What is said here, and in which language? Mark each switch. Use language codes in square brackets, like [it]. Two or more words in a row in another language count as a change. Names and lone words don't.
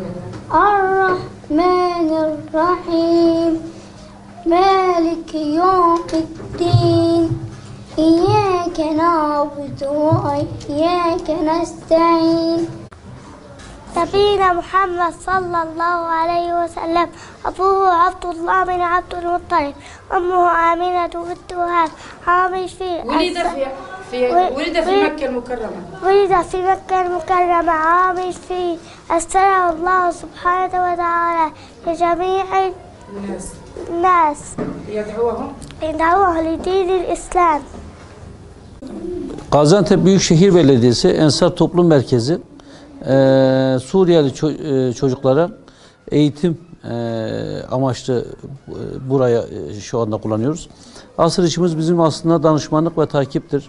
[ar] الرحمن الرحيم مالك يوم الدين إياك نعبد وإياك نستعين نبينا محمد صلى الله عليه وسلم أبوه عبد الله بن عبد المطلب أمه آمنة بنت وهب عامش ولد في مكة المكرمة ولد في مكة المكرمة عامش فيه أرسله الله سبحانه وتعالى لجميع الناس يدعوهم لدين الإسلام. [tr] Gaziantep Büyükşehir Belediyesi Ensar Toplum Merkezi Suriyeli çocuklara eğitim amaçlı buraya şu anda kullanıyoruz. Asıl işimiz bizim aslında danışmanlık ve takiptir.